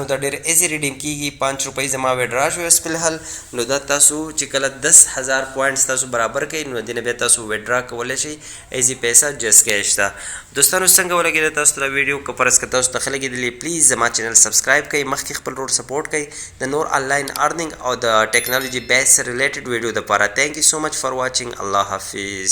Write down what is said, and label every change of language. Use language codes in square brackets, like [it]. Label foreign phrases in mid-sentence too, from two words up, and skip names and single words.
[ps] دا ډېر [en] easy redeem [ps] کېږي 5 روپۍ زما ویډرا شو فی الحال نو دا تاسو چې کله 10,000 پوینټس تاسو برابر کړئ نو دې نه بیا تاسو ویډرا کولی شئ ایزي پیسه جس کیش ته دوستانو څنګه ولګېده تاسو ته دا ویډیو که فرض که تاسو ته ښه لګېدلې پلیز زما چینل سبسکرایب کړئ مخکې خپل ورور سپورټ کړئ د نور [en] online earning [ps] او د [en] technology base related video [ps] دپاره [en] thank you so much for watching [ps] الله حافظ